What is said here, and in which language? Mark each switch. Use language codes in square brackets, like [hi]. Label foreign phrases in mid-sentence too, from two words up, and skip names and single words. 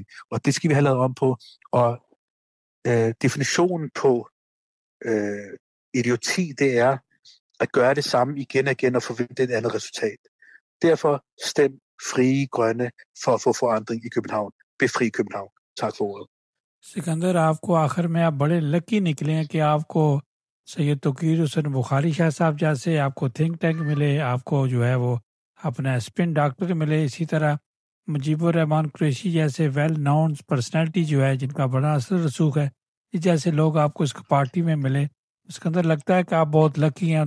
[da] Og det skal vi have lavet om på. Og definitionen på idioti, det er at gøre det samme igen og igen og forvente et andet resultat. Derfor stem Frie Grønne for at få forandring i København. Befri København. Tak for ordet. [ur] سکندر آپ کو آخر میں آپ بڑے لکی نکلے ہیں کہ آپ کو سید توقیر حسین بخاری شاہ صاحب جیسے آپ کو [en] think tank [ur] ملے، آپ کو جو ہے وہ اپنا [en] spin doctor [ur] ملے، اسی طرح مجیب الرحمان قریشی جیسے [en] well known personality [ur] جو ہے، جن کا بڑا اثر رسوخ ہے، اس جیسے لوگ آپ کو اس پارٹی میں ملے، اس کے اندر لگتا ہے کہ آپ بہت لکی ہیں۔